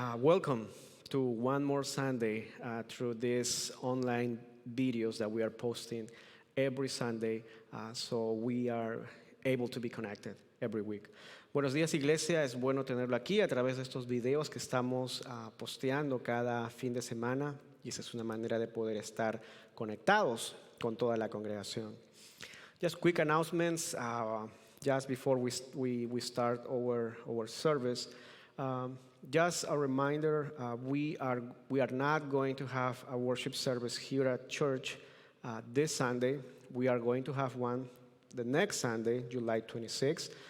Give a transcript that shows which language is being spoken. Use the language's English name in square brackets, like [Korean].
[English] Welcome to one more Sunday through these online videos that we are posting every Sunday, so we are able to be connected every week. [Spanish] Buenos días, iglesia. Es bueno tenerlo aquí a través de estos videos que estamos posteando cada fin de semana, y esa es una manera de poder estar conectados con toda la congregación. [English] Just quick announcements just before we start our service. Just a reminder, we are not going to have a worship service here at church this Sunday. We are going to have one the next Sunday, July 26th.